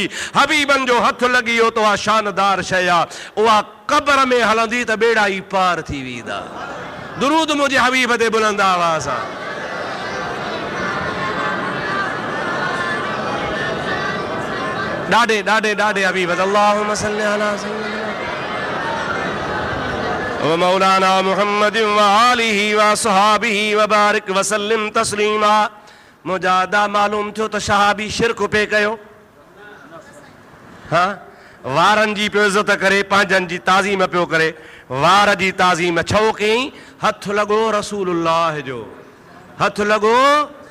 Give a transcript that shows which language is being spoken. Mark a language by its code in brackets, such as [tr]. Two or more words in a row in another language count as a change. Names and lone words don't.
[sd] हबीबनि जो हथ लॻी वियो त उहा शानदार शइ आहे। उहा क़बर में हलंदी त बेड़ा ई पार थी वेंदा। दुरूद मुंहिंजे हबीब ते बुलंद आवाज़ सां। [ar] ॾाढे ॾाढे ॾाढे हबीब اللهم صل على سيدنا ومولانا محمد وآله وأصحابه وبارك وسلم تسليما. [sd] मुंहिंजा अदा मालूम थियो त सहाबी शिरक पे कयो। हाँ, वारनि जी पियो इज़त करे, पंहिंजनि जी ताज़ीम पियो करे। वार जी ताज़ीम छो कयईं? हथ लॻो रसूलुल्लाह जो, हथ लॻो।